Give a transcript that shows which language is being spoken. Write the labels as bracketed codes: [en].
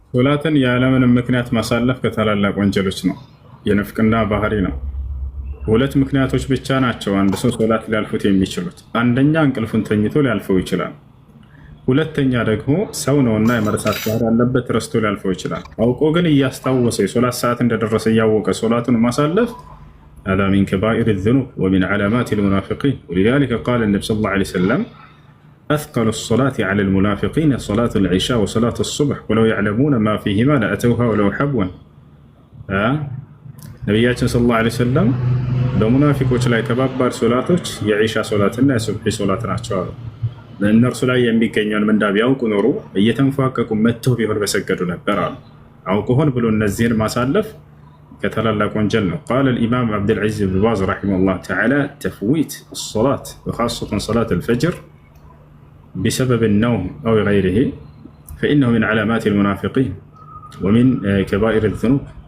[am] ሶላትን ያለምንም ምክንያት ማሳለፍ ከታላላቅ ወንጀሎች ነው፣ የንፍቅና ባህሪ ነው። ሁለት ምክንያቶች ብቻ ናቸው አንድ ሰው ሶላት ሊያልፉት የሚችሉት። አንደኛ እንቅልፉን ተኝቶ ሊያልፈው ይችላል። ሁለተኛ ደግሞ ሰው ነውና የመርሳት ባህሪ ያለበት ረስቶ ሊያልፈው ይችላል። አውቆ ግን እያስታወሰ የሶላት ሰዓት እንደደረሰ እያወቀ ሶላቱን ማሳለፍ [ar] هذا من كبائر الذنوب ومن علامات المنافقين. ولذلك قال النبي صلى الله عليه وسلم أثقل الصلاة على المنافقين صلاة العشاء وصلاة الصبح ولو يعلمون ما فيهما لأتوها ولو حبوا. [am] ነቢያችን ሰለላሁ ዐለይሂ ወሰለም በሙናፊቆች ላይ ከባባድ ሶላቶች የዒሻ ሶላትና የሱብሒ ሶላት ናቸው አሉ። በእነርሱ ላይ የሚገኘውን ምንዳ ቢያውቁ ኖሮ እየተንፏቀቁ መጥተው ቢሆን በሰገዱ ነበር አሉ። አውቆ ሆን ብሎ እነዚህን ማሳለፍ ከታላላቅ ወንጀል ነው። ቃለ [ar] الإمام عبد العزيز بن باز رحمه الله تعالى تفويت الصلاة وخاصة صلاة الفجر بسبب النوم أو غيره فإنه من علامات المنافقين ومن كبائر الذنوب.